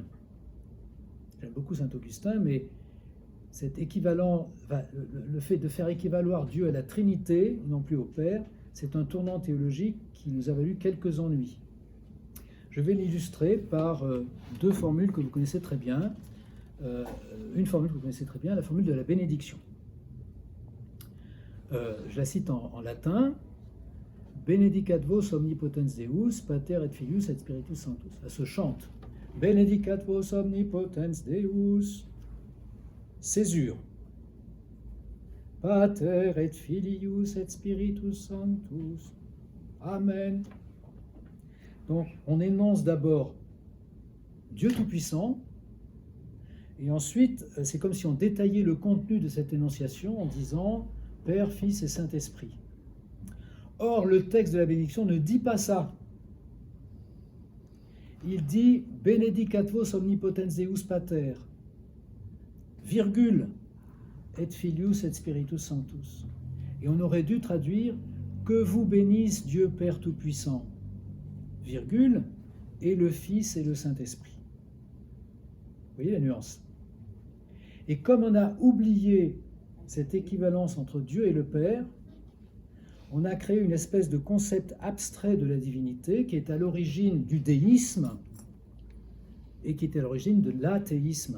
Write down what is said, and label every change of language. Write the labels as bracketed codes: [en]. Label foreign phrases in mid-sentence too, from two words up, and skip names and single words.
[fr] J'aime beaucoup Saint-Augustin, mais cet équivalent, le fait de faire équivaloir Dieu à la Trinité, non plus au Père, c'est un tournant théologique qui nous a valu quelques ennuis. Je vais l'illustrer par deux formules que vous connaissez très bien. Une formule que vous connaissez très bien, la formule de la bénédiction. Je la cite en latin. [la] Benedicat vos omnipotens Deus, Pater et Filius et Spiritus Sanctus. [fr] Ça se chante. [la] Benedicat vos omnipotens Deus. [fr] Césure. [la] Pater et Filius et Spiritus Sanctus. Amen. [fr] Donc, on énonce d'abord Dieu Tout-Puissant, et ensuite, c'est comme si on détaillait le contenu de cette énonciation en disant Père, Fils et Saint-Esprit. Or, le texte de la bénédiction ne dit pas ça. Il dit [la] Benedicat vos omnipotens Deus Pater, [fr] virgule, [la] et Filius et Spiritus Sanctus. [fr] Et on aurait dû traduire que vous bénisse Dieu Père Tout-Puissant, virgule, et le Fils et le Saint-Esprit. Vous voyez la nuance? Et comme on a oublié cette équivalence entre Dieu et le Père, on a créé une espèce de concept abstrait de la divinité qui est à l'origine du déisme et qui est à l'origine de l'athéisme.